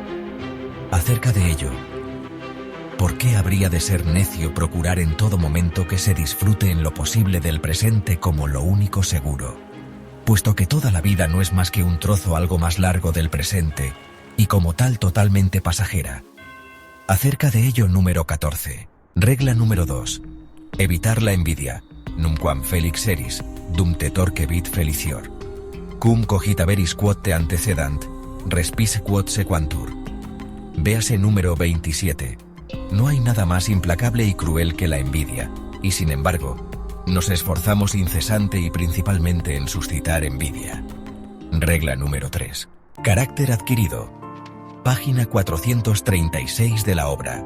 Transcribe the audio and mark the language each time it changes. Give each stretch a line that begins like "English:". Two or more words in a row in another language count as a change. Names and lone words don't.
Spanish: Acerca de ello, ¿por qué habría de ser necio procurar en todo momento que se disfrute en lo posible del presente como lo único seguro? puesto que toda la vida no es más que un trozo algo más largo del presente, y como tal totalmente pasajera. Acerca de ello, número 14. Regla número 2. Evitar la envidia.
Latin: Numquam felix eris, dum te torquebit felicior. Cum cogitaveris quod te antecedant, respise quod sequantur.
Spanish: Véase número 27. No hay nada más implacable y cruel que la envidia, y sin embargo, nos esforzamos incesante y principalmente en suscitar envidia. Regla número 3. Carácter adquirido. Página 436 de la obra.